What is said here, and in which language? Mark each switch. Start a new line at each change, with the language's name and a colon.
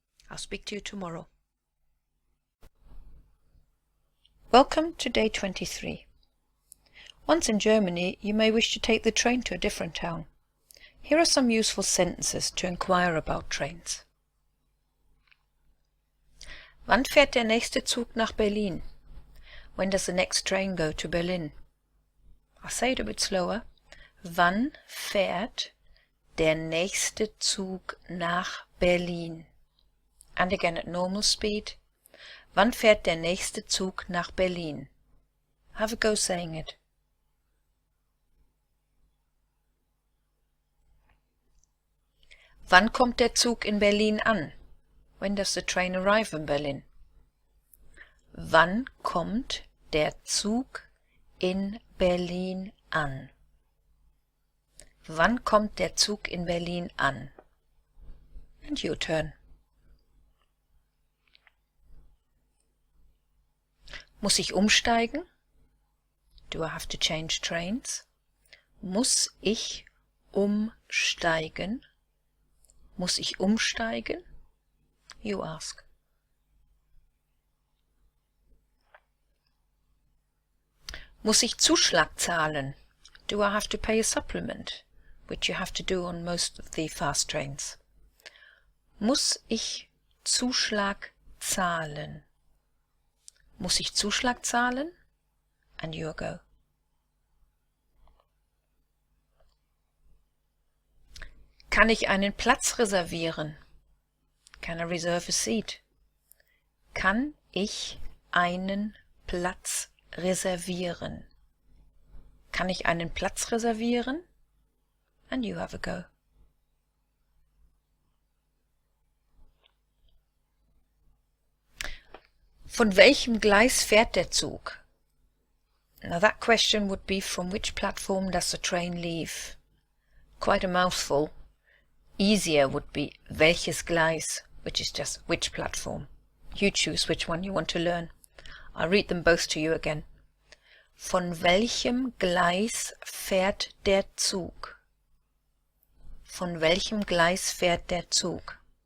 English: I'll speak to you tomorrow. Welcome to day 23. Once in Germany, you may wish to take the train to a different town. Here are some useful sentences to inquire about trains.
German: Wann fährt der nächste Zug nach Berlin?
English: When does the next train go to Berlin? I'll say it a bit slower.
German: Wann fährt der nächste Zug nach Berlin?
English: And again at normal speed.
German: Wann fährt der nächste Zug nach Berlin?
English: Have a go saying it.
German: Wann kommt der Zug in Berlin an?
English: When does the train arrive in Berlin?
German: Wann kommt der Zug in Berlin an? Wann kommt der Zug in Berlin an?
English: And your turn.
German: Muss ich umsteigen?
English: Do I have to change trains?
German: Muss ich umsteigen? Muss ich umsteigen?
English: You ask.
German: Muss ich Zuschlag zahlen?
English: Do I have to pay a supplement? Which you have to do on most of the fast trains.
German: Muss ich Zuschlag zahlen? Muss ich Zuschlag zahlen?
English: And you go.
German: Kann ich einen Platz reservieren?
English: Can I reserve a seat?
German: Kann ich einen Platz reservieren? Kann ich einen Platz reservieren?
English: And you have a go.
German: Von welchem Gleis fährt der Zug?
English: Now that question would be, from which platform does the train leave? Quite a mouthful. Easier would be
German: welches Gleis,
English: which is just which platform. You choose which one you want to learn. I'll read them both to you again.
German: Von welchem Gleis fährt der Zug? Von welchem Gleis fährt der Zug?